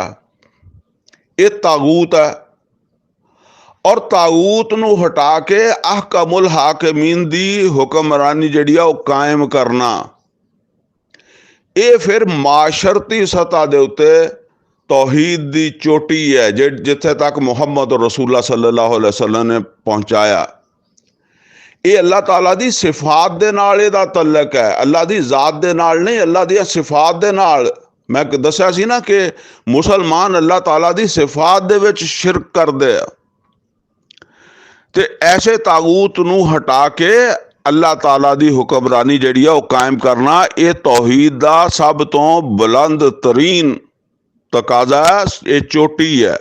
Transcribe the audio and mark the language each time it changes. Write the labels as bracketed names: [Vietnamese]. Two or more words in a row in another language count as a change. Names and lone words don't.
[Punjabi] ਇਹ ਤਾਗੂਤ ਹੈ। ਔਰ ਤਾਗੂਤ ਨੂੰ ਹਟਾ ਕੇ [Arabic] أحكم الحاكمين [Punjabi] ਦੀ ਹੁਕਮਰਾਨੀ ਜਿਹੜੀ ਆ ਉਹ ਕਾਇਮ ਕਰਨਾ, ਇਹ ਫਿਰ ਮਾਸ਼ਰਤੀ ਸਤਹ ਦੇ ਉੱਤੇ ਤੌਹੀਦ ਦੀ ਚੋਟੀ ਹੈ ਜਿੱਥੇ ਤੱਕ ਮੁਹੰਮਦ [Arabic] رسول الله صلى الله عليه وسلم [Punjabi] ਨੇ ਪਹੁੰਚਾਇਆ। ਇਹ ਅੱਲਾਹ ਤਾਲਾ ਦੀ ਸਿਫਾਤ ਦੇ ਨਾਲ ਇਹਦਾ ਤਅਲਕ ਹੈ, ਅੱਲਾ ਦੀ ਜ਼ਾਤ ਦੇ ਨਾਲ ਨਹੀਂ, ਅੱਲਾ ਦੀਆਂ ਸਿਫਾਤ ਦੇ ਨਾਲ। ਮੈਂ ਦੱਸਿਆ ਸੀ ਨਾ ਕਿ ਮੁਸਲਮਾਨ ਅੱਲਾਹ ਤਾਲਾ ਦੀ ਸਿਫਾਤ ਦੇ ਵਿੱਚ ਸ਼ਿਰਕ ਕਰਦੇ ਆ। ਤੇ ਐਸੇ ਤਾਗੂਤ ਨੂੰ ਹਟਾ ਕੇ ਅੱਲਾਹ ਤਾਲਾ ਦੀ ਹੁਕਮਰਾਨੀ ਜਿਹੜੀ ਆ ਉਹ ਕਾਇਮ ਕਰਨਾ, ਇਹ ਤੌਹੀਦ ਦਾ ਸਭ ਤੋਂ ਬੁਲੰਦ ਤਰੀਨ ਤਕਾਜ਼ਾ ਹੈ, ਇਹ ਚੋਟੀ ਹੈ।